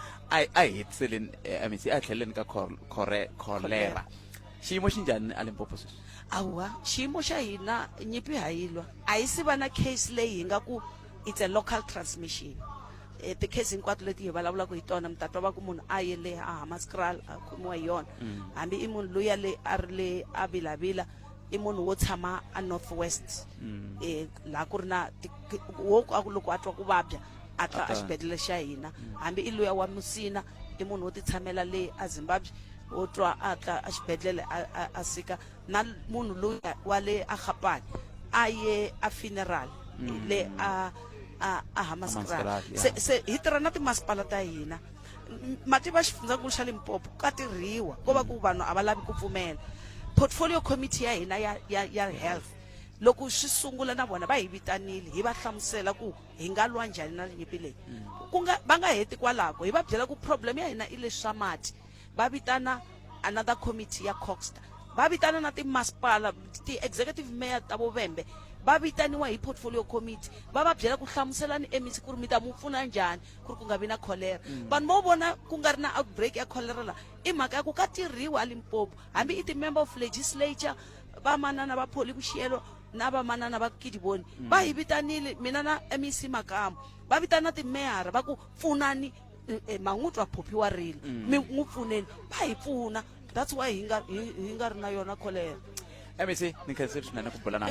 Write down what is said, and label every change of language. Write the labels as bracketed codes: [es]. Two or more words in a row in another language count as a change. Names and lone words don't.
[ts] a hitseleni si a tlheleni ka cholera xiyimo xi njhani a Limpopo sweswi? Awa xiyimo xa hina nyipi hayilwa a hi si va na case leyi hi nga ku [en] it's a local transmission [ts] ti-case hinkwato leti hi vulavulaka hi tona mi ta twa va ku munhu a ye le a Hammanskraal a khomiwa hi yona hambi i munhu luya le a ri le a Vulavula i munhu wo tshama a North West laha ku ri na loko a twa ku vabya a ta a xibedhlele xa hina hambi i luya wa Musina i munhu wo ti tshamela le a Zimbabwe wo twa a ta a xibedhlele a sika na munhu luya wa le a Gapane a ye a funeral le a Hammanskraal se hi tirha na timasipala ta hina mativa xifundzankulu xa Limpopo ka tirhiwa ko va ku vanhu a va lavi ku pfumela [en] portfolio committee [ts] ya hina ya health loko swi sungula na vona va hi vitanile hi va hlamusela ku hi nga lwa njhani na nyimpi leyi va nga heti kwalaho hi va byela ku problem ya hina i leswi swa mati va vitana [en] another committee [ts] ya Coxter va vitana na timasipala ti- [en] executive mayor [ts] ta Vovembe va vitaniwa hi [en] portfolio committee [ts] va va byela ku hlamuselani MEC ku ri mi ta mu pfuna njhani ku ri ku nga vi na cholera vanhu vo vona ku nga ri na outbreak ya cholera la i mhaka ya ku ka tirhiwa Limpopo hambi i ti- [en] member of legislature [ts] vamanana va Pholi Vuxiyelo na vamanana va Kidiboni va hi vitanile mina na MEC Makamu va vitana timeyara va ku pfunani mangutwa Phophi wa rile mi n'wi pfuneni va hi pfuna [en] that's why [ts] hi nga ri na yona cholera MEC ni khensa swinene ku bula na